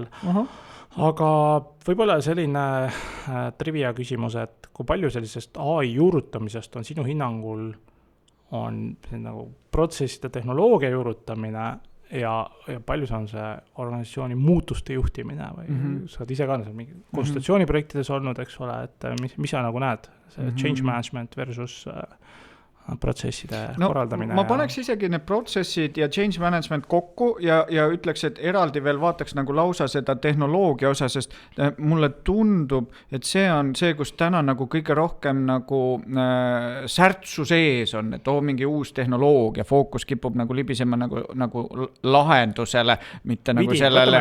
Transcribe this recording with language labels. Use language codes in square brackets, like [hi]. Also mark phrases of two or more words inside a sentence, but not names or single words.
[et] Aga võib-olla selline trivia küsimus, et kui palju sellisest AI juurutamisest on sinu hinnangul on nagu protsesside tehnoloogia juurutamine ja palju see on see organisatsiooni muutuste juhtimine või sa oled ise ka mingi konsultatsiooniprojektides olnud, eks ole, et mis sa nagu näed, see [en] change management [et] versus protsesside korraldamine. Ma paneks isegi need protsessid ja [en] change management [et] kokku ja ütleks, et eraldi veel vaataks nagu lausa seda tehnoloogia osa, sest mulle tundub, et see on see, kus täna nagu kõige rohkem nagu särtsu sees on, et mingi uus tehnoloogia, fookus kipub nagu libisema nagu lahendusele, mitte nagu sellele.